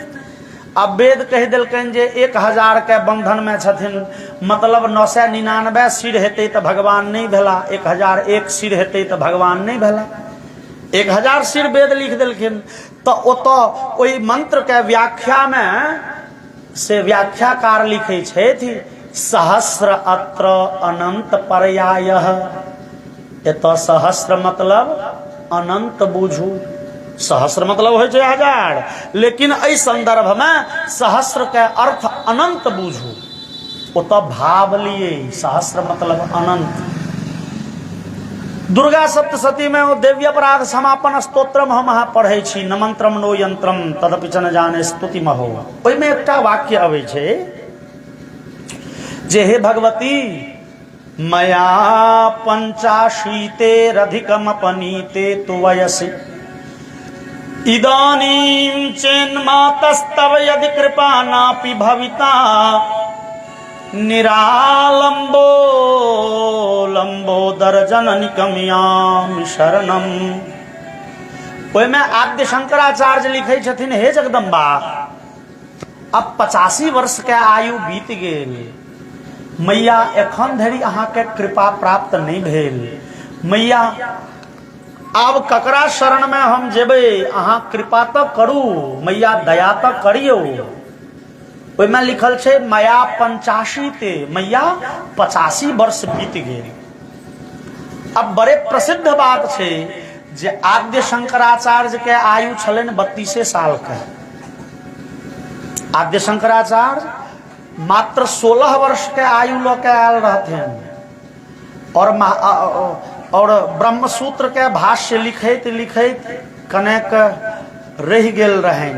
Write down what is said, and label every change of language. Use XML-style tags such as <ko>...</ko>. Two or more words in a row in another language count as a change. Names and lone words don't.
<mai>अब वेद कह दिलकन जे 1000 के बंधन में छथिन, मतलब 999 सिर हेतै तो भगवान नहीं भेला, 1001 सिर हेतै तो भगवान नहीं भेला। 1000 सिर वेद लिख दिलखिन, तो ओतो ओई मंत्र के व्याख्या में से व्याख्याकार लिखे छथि</mai> <sa>सहस्र अत्र अनंत पर्यायः।</sa> <mai>एतो सहस्र मतलब अनंत बुझू, सहस्र मतलब हो 1000, लेकिन एहि संदर्भ में सहस्र के अर्थ अनंत बुझू, ओतो भाव लिए सहस्र मतलब अनंत। दुर्गा सप्तशती में वो देवी अपराध समापन स्तोत्रम हम अहाँ पढ़ै छी,</mai> <sa>न मंत्रम नो यंत्रम तदपि च न जाने स्तुति महो।</sa> <mai>ओहि में एकटा वाक्य अबै छै जे हे भगवती</mai> <sa>मया 85तेरधिकमपनीते तु वयसि इदानीं चेन्मातस्तव यदि कृपा नापि भविता निरालंबो लंबोदर जननी कमियाम शरणम।</sa> <mai>ओहि में आद्य शंकराचार्य लिखे छथिन हे जगदम्बा, अब 85 वर्ष के आयु बीत गेल, मैया एखन धरि अहाँ के कृपा प्राप्त नहीं भेल। मैया आब ककरा शरण में हम जेबै, अहाँ कृपा तो करू, मैया दया तो करियो। ओहिमे लिखल छै मया 85 ते, मैया 85 वर्ष बीत गेल। अब बड़े प्रसिद्ध बात छै जे आद्य शंकराचार्य के आयु छलनि 32 साल के। आद्य शंकराचार्य मात्र 16 वर्ष के आयु लऽ के आयल रहथिन, और ब्रह्मसूत्र के भाष्य लिखैत लिखैत कनेक रहि गेल रहनि।</mai>